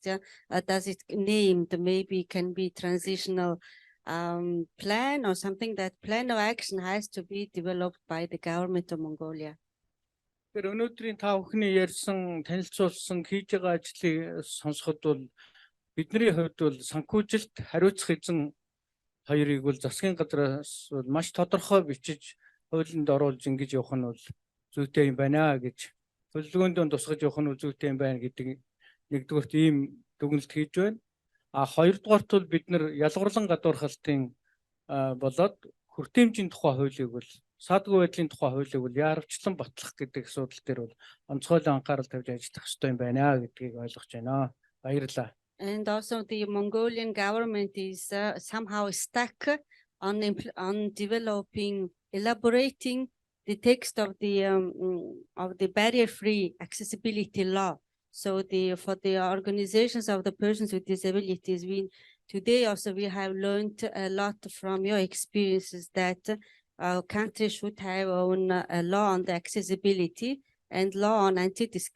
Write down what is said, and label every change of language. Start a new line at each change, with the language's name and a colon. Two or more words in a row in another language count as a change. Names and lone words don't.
English: Does it named? Maybe can be transitional plan or something. That plan of action has to be developed by the government of Mongolia.
Mongolian: Тэр өнөөдрийн та бүхний ярьсан танилцуулсан хийж байгаа ажлыг сонсоход бол бидний хувьд бол санхүүжилт хариуцах эзэн хоёрыг бол засгийн газраас маш тодорхой бичиж хуулинд оруулж ингэж явах нь бол зүйтэй юм байна гэж төлөвлөгөөнд тусгаж явах нь зүйтэй юм байна гэдэг нэгдүгээрт ийм дүгнэлт хийж байна. Хоёрдугаарт бол бид нар ялгарлан гадуурхалтын болоод хүртээмжийн тухай хуулийг бол саадгүй байдлын тухай хуулийг бол яарвчлан батлах гэдэг асуудал дээр бол онцгойлон анхаарал тавьж ажиллах хэрэгтэй юм байна гэдгийг ойлгож байна. Баярлалаа.
English: And also the Mongolian government is somehow stuck on elaborating the text of the barrier-free accessibility law. So for the organizations of the persons with disabilities, today also we have learned a lot from your experiences that countries should have own law on the accessibility and law on anti-discrimination.